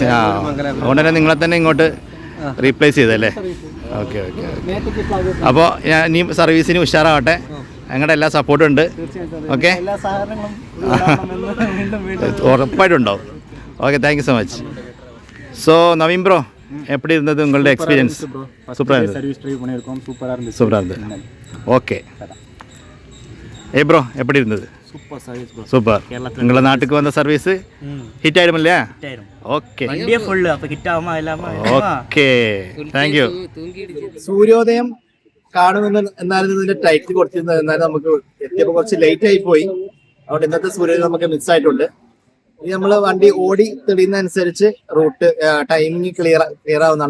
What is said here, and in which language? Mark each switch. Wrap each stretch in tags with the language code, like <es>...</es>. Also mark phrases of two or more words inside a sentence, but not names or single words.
<ml>ആ, അതുകൊണ്ട് തന്നെ നിങ്ങളെ തന്നെ ഇങ്ങോട്ട് റീപ്ലേസ് ചെയ്തല്ലേ? ഓക്കെ. അപ്പോൾ ഞാൻ ഇനി സർവീസിന് ഉഷാറാവട്ടെ. ഞങ്ങളുടെ എല്ലാ സപ്പോർട്ടും ഉണ്ട്. ഓക്കെ, ഉറപ്പായിട്ടുണ്ടാവും. ഓക്കെ,</ml> <en>thank you so much.</en> <ml>സോ നവീൻ ബ്രോ,</ml> <ta>எப்படி இருந்தது உங்களோட எக்ஸ்பீரியன்ஸ்? சூப்பராக இருந்தது.</ta> <en>service drive</en> <ta>பண்ணியிருக்கோம். சூப்பராக இருந்தது. ஓகே. ப்ரோ எப்படி இருந்தது?</ta> <en>super service bro.</en> <ta>சூப்பர். உங்களை நாட்டுக்கு வந்த</ta> <en>service hit</en> <ta>ஆயிடும் இல்லையா?</ta> <ml>ഓക്കെ. വണ്ടിയെ ഫുള്ള് അപ്പോൾ ഹിറ്റ് ആവുമ്പോൾ എല്ലാം ഓക്കെ.</ml> <en>thank you.</en> <ml>സൂര്യോദയം കാണുമെന്ന് എന്നാലും ഇതിന്റെ ടൈറ്റിൽ കൊടുത്തിരുന്നത്. എന്നാലും നമുക്ക് എത്തിയപ്പോൾ കുറച്ച് ലേറ്റ് ആയി പോയി. അതുകൊണ്ട് ഇന്നത്തെ സൂര്യോദയം നമുക്ക് മിസ് ആയിട്ടുണ്ട്. ഇനി നമ്മൾ വണ്ടി ഓടി തെളിയുന്നതനുസരിച്ച്</ml> <en>route timing clear</en> <ml>ആവുന്നതാണ്.</ml>